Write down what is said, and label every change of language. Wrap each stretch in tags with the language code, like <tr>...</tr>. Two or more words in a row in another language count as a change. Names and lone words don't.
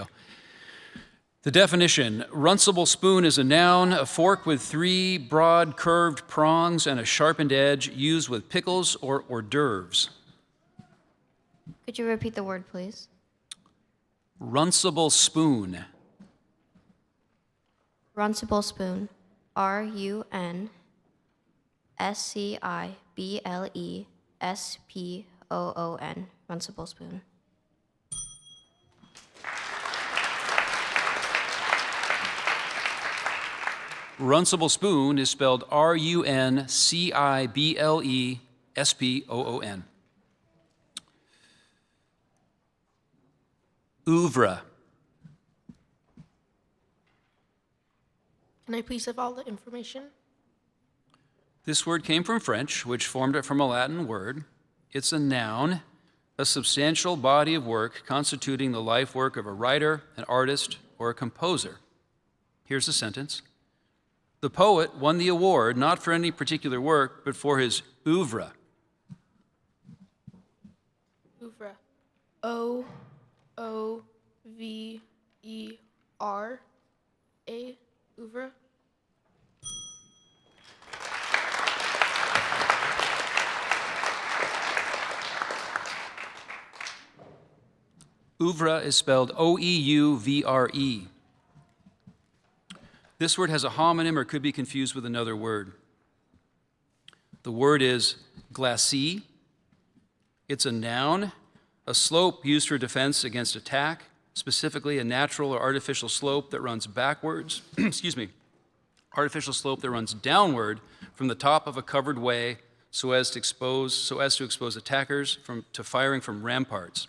<en>The definition: runcible spoon is a noun, a fork with three broad curved prongs and a sharpened edge used with pickles or hors d'oeuvres. Could you repeat the word, please? Runcible spoon. Runcible spoon. R-U-N-C-I-B-L-E-S-P-O-O-N. Runcible spoon. Runcible spoon is spelled R-U-N-C-I-B-L-E-S-P-O-O-N. Oeuvre. Can I please have all the information? This word came from French, which formed it from a Latin word. It's a noun, a substantial body of work constituting the life work of a writer, an artist, or a composer. Here's a sentence. The poet won the award not for any particular work, but for his oeuvre. Oeuvre. O-O-V-E-R-A. Oeuvre. Oeuvre is spelled O-E-U-V-R-E. This word has a homonym or could be confused with another word. The word is glacis. It's a noun, a slope used for defense against attack, specifically a natural or artificial slope that runs backwards, artificial slope that runs downward from the top of a covered way so as to expose attackers to firing from ramparts.</en>